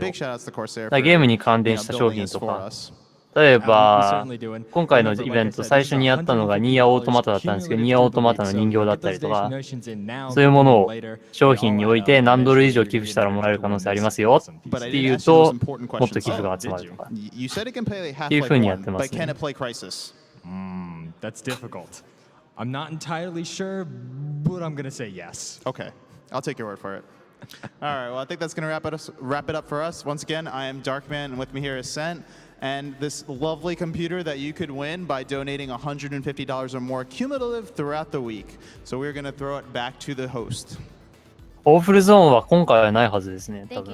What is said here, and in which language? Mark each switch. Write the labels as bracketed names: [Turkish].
[Japanese] だからゲームに関連した商品とか。例えば、今回のイベント最初にやったのがニーアオートマタだったんですけど、ニーアオートマタの人形だったりとか、そういうものを商品に置いて何ドル以上寄付したらもらえる可能性ありますよっていうと、もっと寄付が集まるとか。っていう風にやってますね。 [English] That's difficult. I'm not entirely sure, but I'm gonna say yes. Okay, I'll take your word for it. All right, well, I think that's going to wrap it up for us. Once again, I am Darkman, and with me here is Sent, and this lovely computer that you could win by donating $150 or more cumulative throughout the week. So we're going to throw it back to the host. [Japanese] オーフルゾーンは今回はないはずですね、多分。